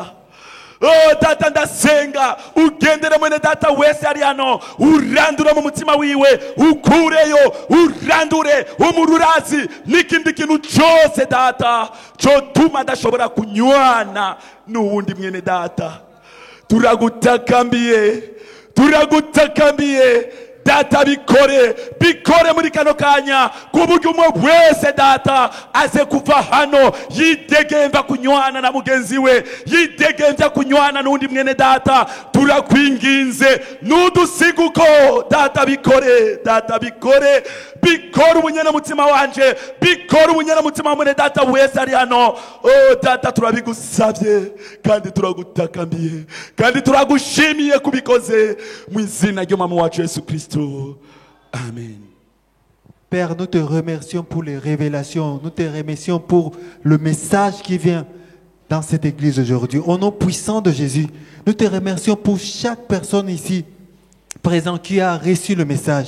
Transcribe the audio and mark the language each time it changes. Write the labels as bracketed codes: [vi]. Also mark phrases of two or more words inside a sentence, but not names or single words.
[rn] Data ndasenga ugendere mwene data wese ari hano urandure mu mutima wiwe ukureyo urandure umururazi n'ikindi kintu cyose data cyotuma ndashobora kunywana n'uwundi mwene data. Turagutakambiye data bikore muri kano kanya kuburyo umwe wese data aze kuva hano yidegemva kunywana na mugenzi we, yidegemva kunywana n'undi mwene data. Turakwinginze nudusiguko data bikore ubunyana mutima wanje, bikore ubunyana mutima mwene data wese ari hano. Oh data turabigusabye kandi turagutakamiye kandi turagushimiye kubikoze mu izina ry'umwami wacu Yesu Kristo. Amen. [fr] Père, nous te remercions pour les révélations, nous te remercions pour le message qui vient dans cette église aujourd'hui. Au nom puissant de Jésus, nous te remercions pour chaque personne ici présente qui a reçu le message.